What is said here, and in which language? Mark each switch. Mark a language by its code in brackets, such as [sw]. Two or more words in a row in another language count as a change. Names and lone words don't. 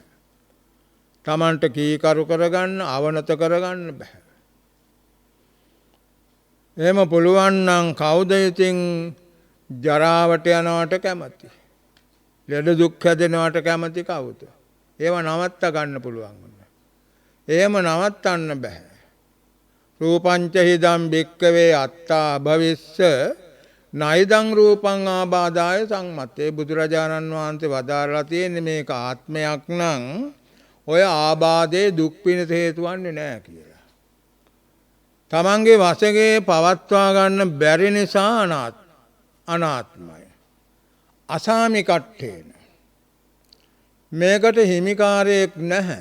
[si] තමන්ට කීකරු කරගන්න අවනත කරගන්න බෑ. එහෙම පුළුවන් නම් කවුද ඉතින් ජරාවට යනවට කැමති? ලෙඩ දුක් හැදෙනවට කැමති කවුද? ඒව නවත්ත ගන්න පුළුවන්. එහෙම නවත්තන්න බෑ. [pi] රූපංච හිදම් භික්කවේ අත්තා භවිස්ස නයිදං රූපං ආබාධාය සංමත්තේ. [si] බුදුරජාණන් වහන්සේ වදාරලා තියෙන්නේ මේක ආත්මයක් නම් ඔය ආබාධේ දුක් පිණිස හේතු වන්නේ නැහැ කියලා. තමන්ගේ වශයෙන් පවත්වා ගන්න බැරි නිසා අනාත්මයි. [pi] අසාමි කට්ඨේන. [si] මේකට හිමිකාරයෙක් නැහැ.